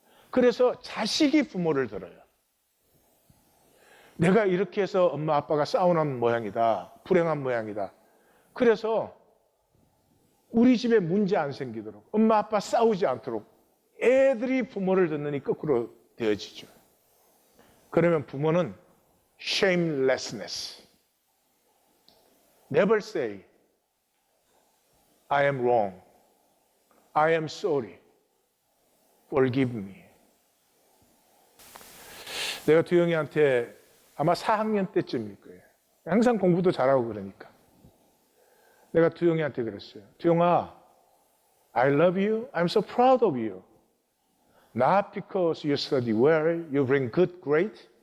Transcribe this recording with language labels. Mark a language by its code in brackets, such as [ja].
[ko] 그래서 자식이 부모를 들어요. 내가 이렇게 해서 엄마 아빠가 싸우는 모양이다, 불행한 모양이다. 그래서 우리 집에 문제 안 생기도록, 엄마 아빠 싸우지 않도록 애들이 부모를 듣느니 거꾸로 되어지죠. 그러면 부모는 [en] shamelessness, never say I am wrong, I am sorry, forgive me. [ko] 내가 두영이한테 아마 4학년 때쯤일 거예요. 항상 공부도 잘하고 그러니까. 내가 두영이한테 그랬어요. [en] 두영아, I love you, I'm so proud of you. Not because you study well, you bring good grade.